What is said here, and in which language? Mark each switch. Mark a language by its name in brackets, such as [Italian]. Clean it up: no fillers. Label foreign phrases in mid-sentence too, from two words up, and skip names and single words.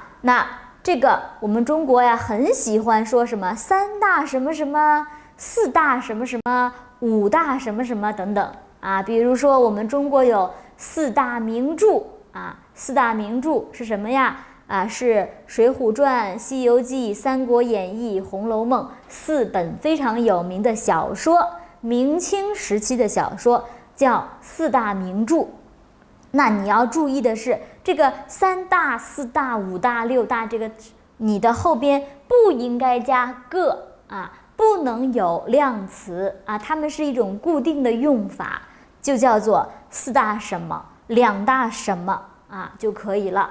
[Chinese] 那這個我們中國呀很喜歡說什麼三大什麼什麼，四大什麼什麼，五大什麼什麼等等啊。比如說我們中國有四大名著啊，四大名著是什麼呀？啊，是《水滸傳》《西遊記》《三國演義》《紅樓夢》4本非常有名的小說，明清時期的小說叫四大名著。那你要注意的是，這個三大、四大、五大、六大，這個你的後邊不應該加個啊，不能有量詞啊，它們是一種固定的用法，就叫做四大什麼、两大什麼啊就可以了。